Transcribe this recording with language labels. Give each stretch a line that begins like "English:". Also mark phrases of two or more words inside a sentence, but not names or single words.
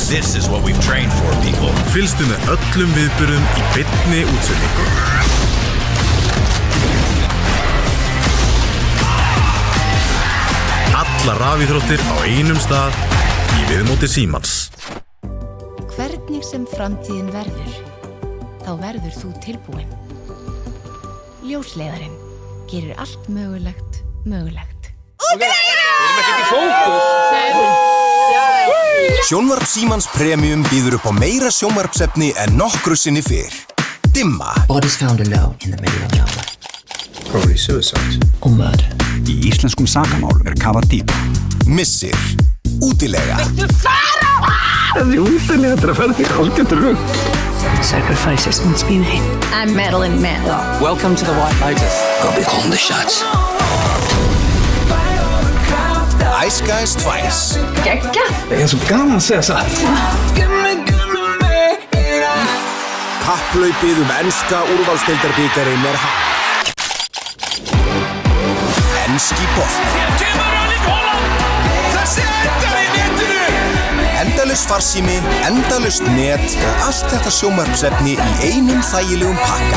English: This is what we've trained for, people.
Icelandic: Fylgstu með öllum viðburðum í beinni útsendingu. Alla rafíþróttir á einum stað í viðmóti Símans. Hvernig sem framtíðin verður, þá verður þú tilbúin. Ljósleiðarinn gerir allt mögulegt mögulegt. Við erum ekki í fókus. Sjónvarp Símans Premium býður upp á meira sjónvarpsefni en nokkru sinni fyrr. Dimma.
English: Bodies found alone in the middle of nowhere. Probably suicide. Or murder.
Icelandic: Í íslenskum sakamál kafað dýp. Missir. Útilega. Viltu fara? Þessi útilega þetta að ferða í hálfgerður rugg.
English: Sacrifices must be made. I'm Madeline Mann. Welcome to the White Lotus. I'll be calling the shots. Ice Guys 2.
Icelandic: Gekka. Það er svo gaman að segja satt. Kapphlaupið enska úrvalsdeildarbikarinn hafið. Enski bolti. Endalaust farsími, endalaust net og allt þetta sjónvarpsefni í einum þægilegum pakka.